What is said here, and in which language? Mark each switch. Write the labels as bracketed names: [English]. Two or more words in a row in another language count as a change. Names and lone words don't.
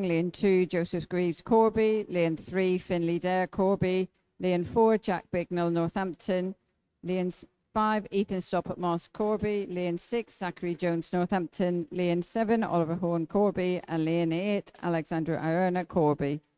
[English] Lane 2, Joseph Greaves Corby. Lane 3, Finley Dare Corby. Lane 4, Jack Bignell Northampton. Lane 5, Ethan Stoppard Moss Corby. Lane 6, Zachary Jones Northampton. Lane 7, Oliver Horn Corby. And lane 8, Alexandra Ierna Corby.